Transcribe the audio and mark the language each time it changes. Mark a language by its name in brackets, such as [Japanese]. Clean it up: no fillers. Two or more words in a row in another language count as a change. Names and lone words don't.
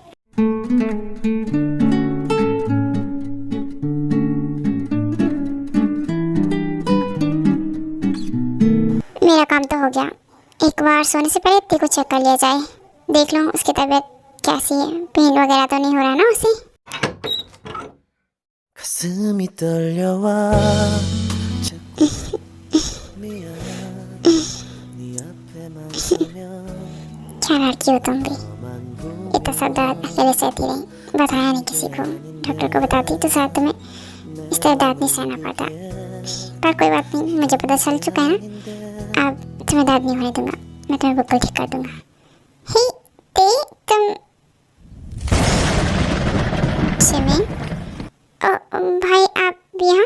[Hindi] मेरा काम तो हो गया। एक बार सोने से पहले तेरे को चेक कर लिया जाए, देख लो उसकी तबीयत कैसी है। पेन वगैरह तो नहीं हो रहा ना उसे? [Korean] 가슴이 떨려와 자꾸 미안 네 앞에만 서면 [Hindi] क्या लड़की हो तुम भी, इतना सब दर्द अकेले सहती रही, बताया नहीं किसी को। डॉक्टर को बताती तो शायद तुम्हें इस तरह दर्द नहीं सहना पड़ता। पर कोई बात नहीं, मुझे पता चल चुका है ना, अब तुम्हें दर्द नहीं होने दूंगा। मैं तुम्हें बिल्कुल ठीक कर दूंगा। हे ते तुम जिमिन, भाई आप यहाँ?